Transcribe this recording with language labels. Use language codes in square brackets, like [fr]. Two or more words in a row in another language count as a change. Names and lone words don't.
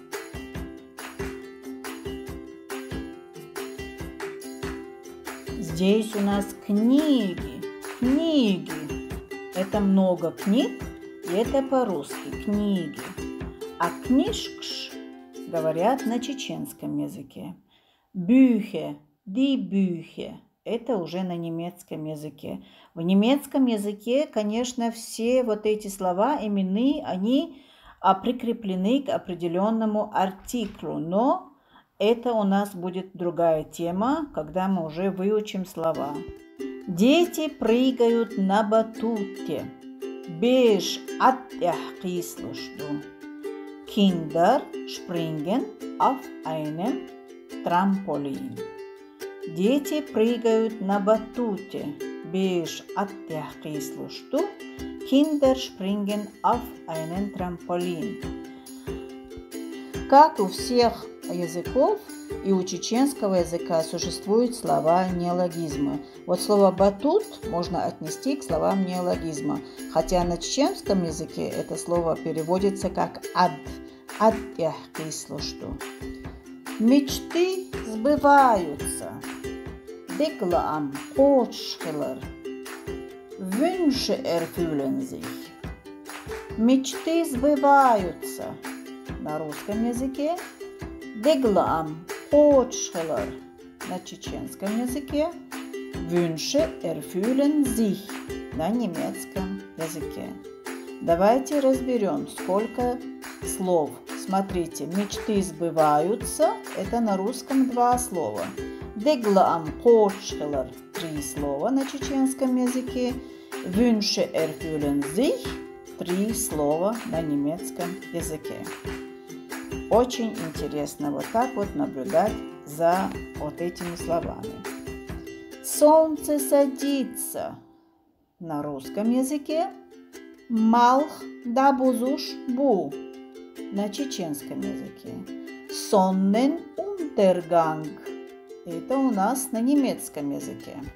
[ru] Здесь у нас книги. Книги. Это много книг, и это по-русски книги. А книжкш говорят на чеченском языке. [de] Bücher, die Bücher. [ru] Это уже на немецком языке. В немецком языке, конечно, все вот эти слова именные, они прикреплены к определенному артиклю. Но это у нас будет другая тема, когда мы уже выучим слова. Дети прыгают на батуте. [ce] Беш атяхкислушду. [de] Kinder springen auf einem Trampolin. [ru] Дети прыгают на батуте. [ce] Беш атяхкислушду. [de] Kinder springen auf einen Trampolin. [ru] Как у всех языков и у чеченского языка существуют слова неологизма. Вот слово батут можно отнести к словам неологизма, хотя на чеченском языке это слово переводится как ад. Адяхкислушду. Мечты сбываются. [ce] Деглам Кочхелер. [de] Wünsche erfüllen sich. [ru] Мечты сбываются. На русском языке [ce] Деглам Кочхелер. [ru] На чеченском языке [de] Wünsche erfüllen sich. [ru] На немецком языке. Давайте разберем, сколько слов. Смотрите, мечты сбываются. Это на русском 2 слова. [ce] Деглам Кочхелер [ru] 3 слова на чеченском языке. [de] Wünsche erfüllen sich [ru] 3 слова на немецком языке. Очень интересно вот так вот наблюдать за вот этими словами. Солнце садится. на русском языке, [ce] Малх да бузуш бу [ru] на чеченском языке, Sonnenuntergang это у нас на немецком языке.